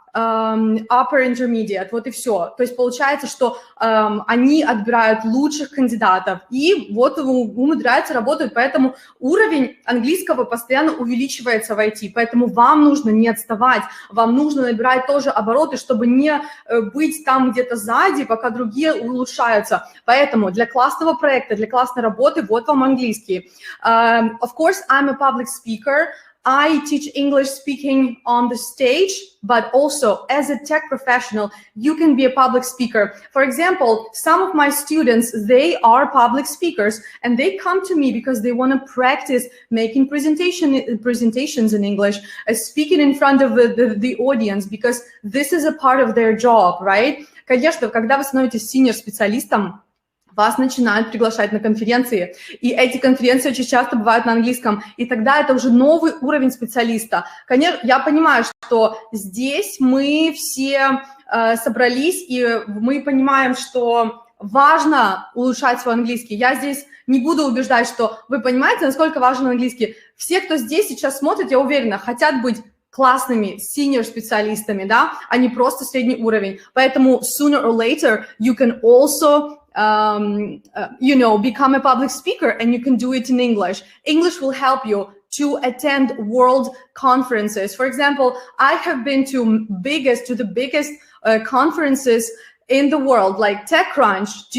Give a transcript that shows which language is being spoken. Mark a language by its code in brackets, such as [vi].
[ru] upper intermediate, вот и все. То есть получается, что они отбирают лучших кандидатов и вот умудряются работать, поэтому уровень английского постоянно увеличивается в IT, поэтому вам нужно не отставать, вам нужно набирать тоже обороты, чтобы не быть там где-то сзади, пока другие улучшаются. Поэтому для классного проекта, для классной работы вот вам английский. [en] Of course, I'm a public speaker. I teach English speaking on the stage, but also as a tech professional, you can be a public speaker. For example, some of my students, they are public speakers and they come to me because they want to practice making presentations in English, speaking in front of the audience, because this is a part of their job, right? [ru] Конечно, когда вы становитесь senior-специалистом, вас начинают приглашать на конференции, и эти конференции очень часто бывают на английском, и тогда это уже новый уровень специалиста. Конечно, я понимаю, что здесь мы все собрались, и мы понимаем, что важно улучшать свой английский. Я здесь не буду убеждать, что вы понимаете, насколько важен английский. Все, кто здесь сейчас смотрит, я уверена, хотят быть классными senior-специалистами, да, а не просто средний уровень. Поэтому [en] sooner or later you can also you know, become a public speaker, and you can do it in English. English will help you to attend world conferences. For example, I have been to the biggest conferences in the world, like TechCrunch.